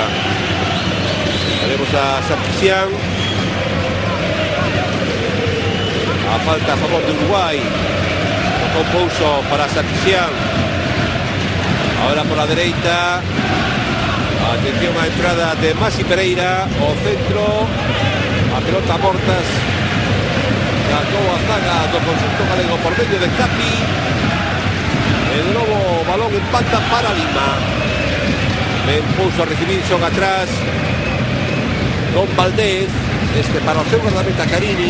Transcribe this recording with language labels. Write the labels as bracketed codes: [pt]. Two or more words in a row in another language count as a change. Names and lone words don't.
[es] Veremos a Sarkisian, a falta a favor de Uruguay, con Pouso para Sarkisian, ahora por la derecha. [gl] Atención a entrada de Masi Pereira, o centro, a pelota a portas, sacou a zaga do conxunto galego por medio de Capi, e de novo balón en banda para Lima. Ben Pouso a recibir, xoga atrás con Valdés, este para o seu guardameta Carini.